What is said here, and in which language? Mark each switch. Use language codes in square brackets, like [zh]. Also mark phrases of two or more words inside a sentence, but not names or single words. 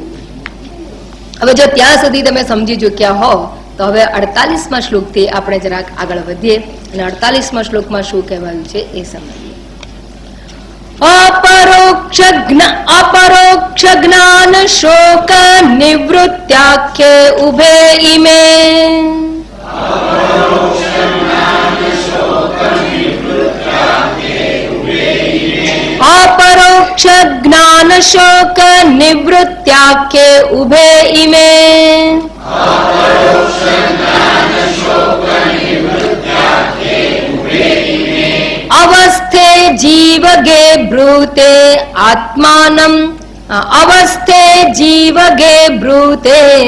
[gu] હવે જો ત્યાં સુધી તમે સમજી ચૂક્યા હો તો હવે 48મા શ્લોકથી આપણે જરાક આગળ વધીએ અને 48મા શ્લોકમાં શું કહેવાયું છે એ સમજીએ. [sa] અપરોક્ષ જ્ઞાન શોક નિવૃત્યાખ્યે ઉભે ઇમે. अपरोक्ष ज्ञान शोक निवृत्त्याख्ये उभे इमे अवस्थे जीवगे ब्रूते आत्मानं अवस्थे जीवगे ब्रूते